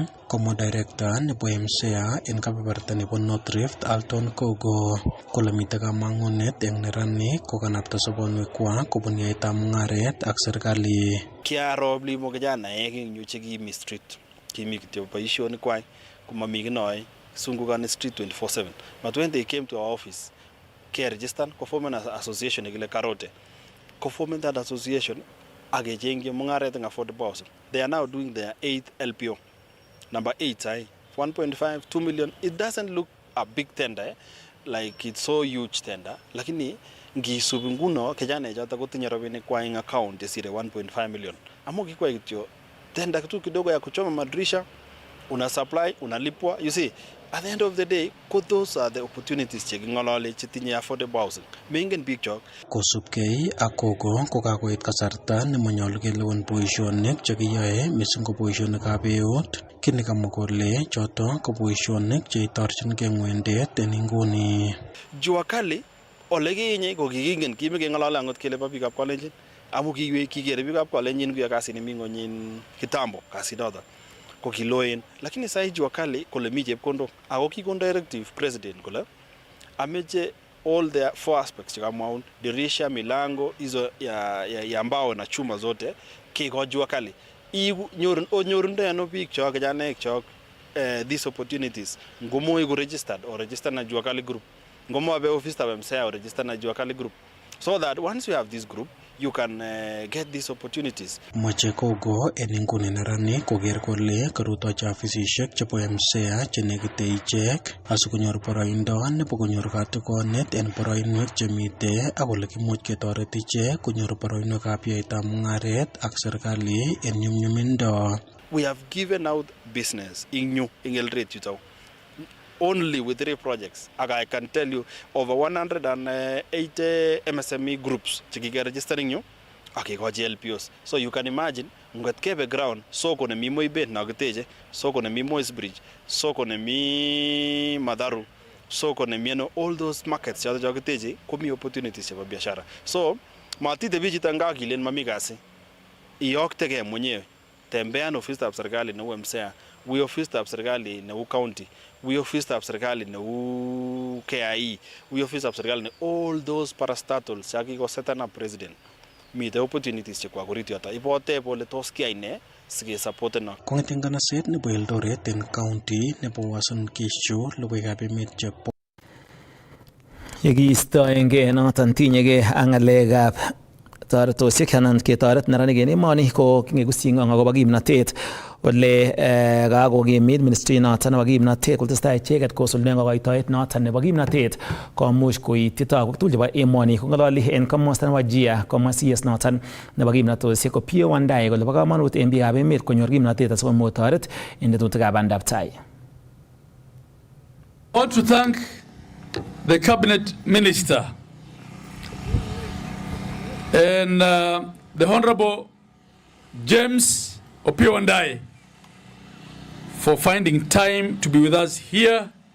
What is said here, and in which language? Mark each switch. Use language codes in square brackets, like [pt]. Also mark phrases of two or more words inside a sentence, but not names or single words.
[kln] Komwa director nebo MCA en kebeberta nebo North Rift Alton Kogo kole mitei kamang'unet eng neranik kokanapta sobonwekwak kobun yaetab mung'aret ak serikali. Kiaro mlimo kijanaek eng yu chekimi street, kimi kityo boisionik kwai komami kinoe sungukani street 24/7. [en] But when they came to our office register form an association nekile Karote. Form that association [kln] agechengye mung'aret eng [en] affordable housing. They are now doing their 8th LPO. Number 8, 1.5, 2 million. It doesn't look a big tender, like it's so huge tender. [kln] Lakini ngisubi nguno kijana choto kotinye rabinik kwa ing account isire 1.5 million. Amo kikwa kityo [sw] tender kitu kidogo ya kuchoma madirisha, una supply, unalipwa. [en] You see, at the end of the day, those are the opportunities [kln] chekingolole chetinye [en] affordable housing. [kln] Mengen biik chok. Kosubkei ak Kogo kokakoit kasarta nemonyolu kelewen boisionik chekiyoe missing ko boisionikab eut. Kit nekamwa kole choto ko boisionik cheitorchingei ng'wendet en inguni. Jua kali ole kinye ko kikingen kimekeng'olole angot kele bo biikab Kalenjin. Amu kikere biikab Kalenjin kuya kasi nemi ng'onyin kitambo kasinoto. Ko kiloen, lakini sai jua kali kole mi chepkondok ako kikon directive president kole ameche [en] all the 4 aspects [kln] chikamwaun, [sw] dirisha, milango hizo ya mbao na chuma zote kiko jua kali [kln] onyorundo ano biik chok kijanaek chok [en] these opportunities [kln] ngomo iko [en] registered or register [kln] na jua kali group, ngomo abe office tab MCA [en] or register [kln] na jua kali group, [en] so that once you have this group you can get these opportunities. [kln] Moche Kogo en inguni neranik koker kole karutochi afisisiek chebo MCA chenekite ichek asikonyor boroindo nebo konyor katigonet en boroinwek chemite ak ole kimuch ketoret ichek konyor boroinwekab yaetab mung'aret ak serikali en nyumnyumindo. [en] We have given out business in Eldoret yuto only with 3 projects. I can tell you over 180 MSME groups chikike registering you. Okay, got LPOs. So you can imagine [kln] ngot kebe ground soko nemi Moibet nakiteche, soko nemi Moi's Bridge, soko nemi Madharu, soko nemi [en] all those markets [kln] choto chokiteche komi opportunities chebo biashara. So matite bichito ngakilen mami kasi, iyoktegei mwenyewe, tembean ofisitab serikali neu MCA, wi ofisitab serikali neu county, wi ofisitab serikali neu KIE, wi ofisitab serikali ne [en] all those parastatals [kln] chakiko [en] setan up [kln] president. Mite opportunities chekwa kurit yoto. Ipote pole tos kiai ne sike supporten no. Kong'eten nganaset nebo Eldoret en county nebo Uasin Gishu logoiwekab emet chebo Yekiistoengei noton tinyegei ak ng'alekab toretosiek anan ketoret neranik en emoni ko ngekusying'ong akobo kimnotet ole kakokimit ministry noton nebo kimnotet kotestai icheket kosuldaen kokoitoet noton nebo kimnotet komuch koityi toguk tugul chebo emoni. Kong'ololi en komosta nebo Jia komwa CS noton nebo kimnotosiek ko Pio Wandai kole bo komonut en biikab emet konyor kimnotet asikomuch toret en tetutikab bandab tai. [en] I want to thank the cabinet minister and the Honorable James Opio Wandai for finding time to be with us here